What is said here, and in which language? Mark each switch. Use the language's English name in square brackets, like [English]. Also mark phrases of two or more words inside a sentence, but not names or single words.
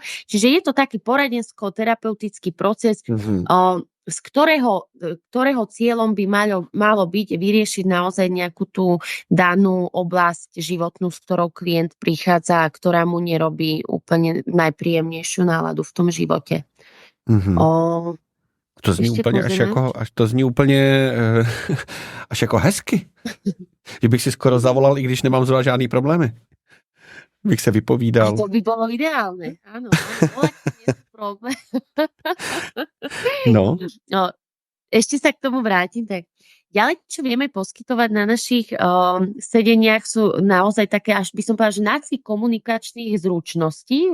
[Slovak] Čiže je to taký poradensko-terapeutický proces, z ktorého cieľom by malo byť vyriešiť naozaj nejakú tú danú oblasť životnú, s ktorou klient prichádza a ktorá mu nerobí úplne najpríjemnejšiu náladu v tom živote. [Czech] To zní úplně až jako hezky. Že bych si skoro zavolal, i když nemám zrovna žádný problémy. Bych se vypovídal. [Slovak] To by bolo ideálne, áno. Nie je problém. Ešte sa k tomu vrátim, tak ďalej, čo vieme poskytovať na našich sedeniach, sú naozaj také, až by som povedala, že nácvik komunikačných zručností.